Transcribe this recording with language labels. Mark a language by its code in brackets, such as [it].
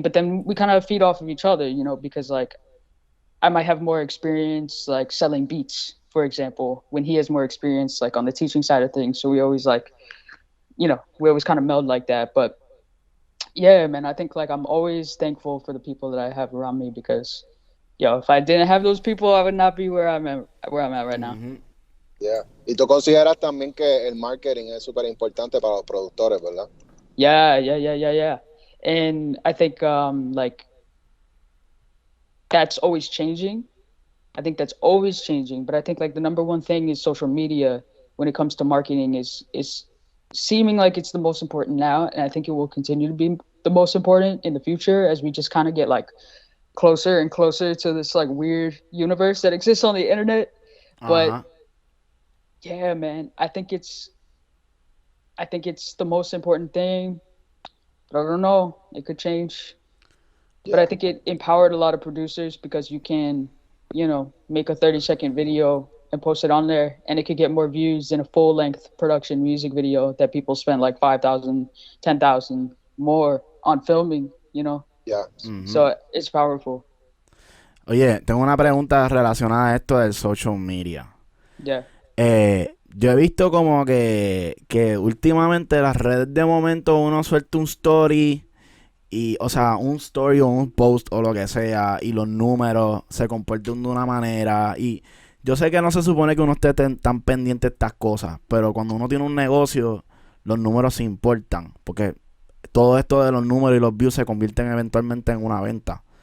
[en] But then we kind of feed off of each other, you know, because like I might have more experience like selling beats, for example, when he has more experience like on the teaching side of things. So we always like, you know, we always kind of meld like that. But yeah, man, I think like I'm always thankful for the people that I have around me because, yo, if I didn't have those people, I would not be where I'm at right now. Yeah. [es] Y tú consideras también que el marketing es súper importante para los productores, ¿verdad? [en] Yeah. And I think like that's always changing. I think that's always changing. But I think like the number one thing is social media when it comes to marketing is seeming like it's the most important now, and I think it will continue to be the most important in the future as we just kind of get like closer and closer to this like weird universe that exists on the internet. But yeah, man, I think it's the most important thing. But I don't know. It could change. But I think it empowered a lot of producers because you can, you know, make a 30-second video and post it on there, and it could get more views than a full-length production music video that people spend like 5,000, 10,000 more on filming, you know? Yeah. So it's powerful. [es] Oye, tengo una pregunta relacionada a esto del social media. [en] Yeah. [es] Yo he visto como que últimamente las redes de momento uno suelta un story y, o sea, un story o un post o lo que sea y los números se comportan de una manera y yo sé que no se supone que uno esté tan pendiente de estas cosas, pero cuando uno tiene un negocio los números se importan porque todo esto de los números y los views se convierten eventualmente en una venta.